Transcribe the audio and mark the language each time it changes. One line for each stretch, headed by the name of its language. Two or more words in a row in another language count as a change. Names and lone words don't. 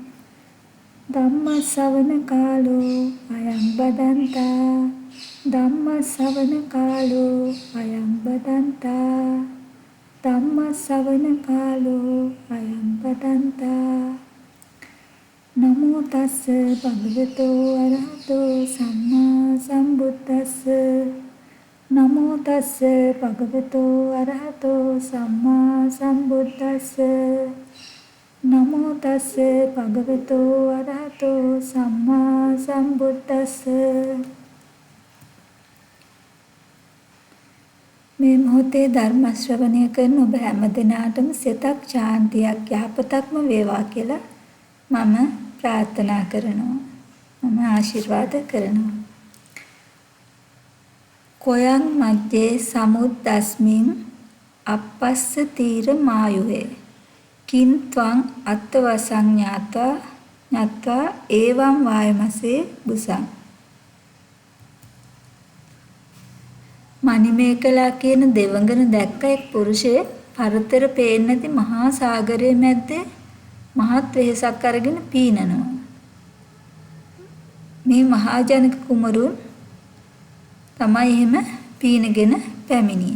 Pali: धम्मश्रवणकालो अयं बदन्ता धम्मश्रवणकालो अयं बदन्ता धम्मश्रवणकालो अयं बदन्ता नमो तस्स भगवतो अरहतो सम्मा सम्बुද්දස්ස नमो तस्स भगवतो अरहतो सम्मा सम्बुද්දස්ස नमो तस्स भगवतो अरहतो सम्मा सम्बुද්දස්ස
Sinhala: මේ මොහොතේ ධර්ම ශ්‍රවණය කරන ඔබ හැම දිනාටම සිතක් ශාන්තියක් යහපතක්ම වේවා කියලා මම ප්‍රාර්ථනා කරනවා. මම ආශිර්වාද කරනවා.
Pali: කොයං මජ්ජේ සමුද්දස්මින් අපස්ස තීර මායුවේ කින් ත්වං අත්වසං ඤත්වා එවං වායමසේ බුසං
Sinhala: මණිමේකලා කියන දෙවඟන දැක්ක එක් පුරුෂයෙක් පරතර පේන්නේ නැති මහා සාගරයේ මැද්දේ මහත් වෙහසක් අරගෙන පීනනවා. මේ මහා ජනක කුමරුන් තමයි එහෙම පීනගෙන පැමිණියේ.